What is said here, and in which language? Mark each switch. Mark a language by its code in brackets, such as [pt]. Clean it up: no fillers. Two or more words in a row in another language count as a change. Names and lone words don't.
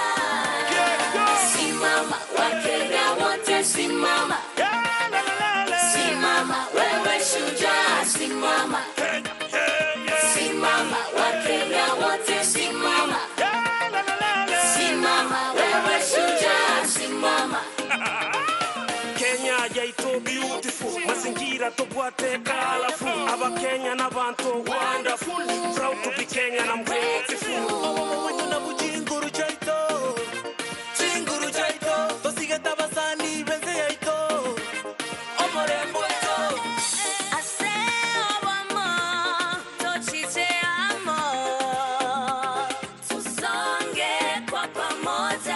[sw] Simama, Wakenya wote simama. Simama, wewe shujaa, simama. Simama, Wakenya wote simama. Simama, wewe shujaa, simama. [guz] Kenya yaito beautiful, mazingira tobwate colorful. Aba Kenya na bantu [en] wonderful, proud to be Kenyan, I'm grateful. [guz] Wanyuna bujinguru chaito, chinguru chaito, tosigeta basani benze yaito, omorembo ito. Aseo wamo, tochite amo, [sw] tusonge kwa pamoja.